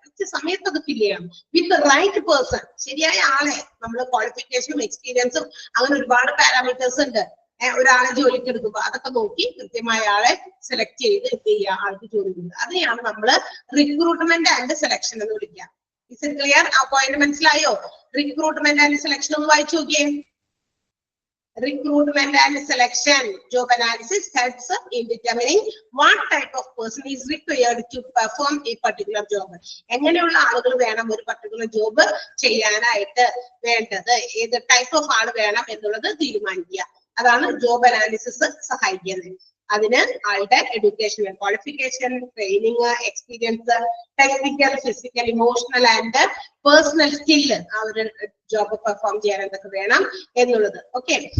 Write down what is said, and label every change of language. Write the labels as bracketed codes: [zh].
[ml] കൃത്യസമയത്ത് അത് ഫില്ല് ചെയ്യണം [en] With right person. [ml] ശരിയായ ആളെ, നമ്മൾ ക്വാളിഫിക്കേഷനും എക്സ്പീരിയൻസും അങ്ങനെ ഒരുപാട് പാരാമീറ്റേഴ്സ് ഉണ്ട്. ഒരാളെ ജോലിക്ക് എടുക്കുമ്പോൾ അതൊക്കെ നോക്കി കൃത്യമായ ആളെ സെലക്ട് ചെയ്ത് എന്ത് ചെയ്യുക, ആൾക്ക് ജോലി കൊടുക്കുക. അതിനെയാണ് നമ്മൾ റിക്രൂട്ട്മെന്റ് ആൻഡ് സെലക്ഷൻ എന്ന് വിളിക്കുക. [en] Is it clear? [ml] ആ പോയിന്റ് മനസ്സിലായോ? റിക്രൂട്ട്മെന്റ് ആൻഡ് സെലക്ഷൻ ഒന്ന് വായിച്ചു നോക്കിയേ. [en] Recruitment and selection. Job analysis helps in determining what type of person is required to perform a particular job. [ml] എങ്ങനെയുള്ള ആളുകൾ വേണം ഒരു പർട്ടിക്കുലർ ജോബ് ചെയ്യാനായിട്ട് വേണ്ടത്, ഏത് ടൈപ്പ് ഓഫ് ആൾ വേണം എന്നുള്ളത് തീരുമാനിക്കുക. അതാണ് ജോബ് അനാലിസിസ് സഹായിക്കുന്നത്. അതിന് ആളുടെ educational qualification, training, experience, technical, physical, emotional and personal skill, ആ ഒരു ജോബ് പെർഫോം ചെയ്യാൻ എന്തൊക്കെ വേണം എന്നുള്ളത്. ഓക്കെ.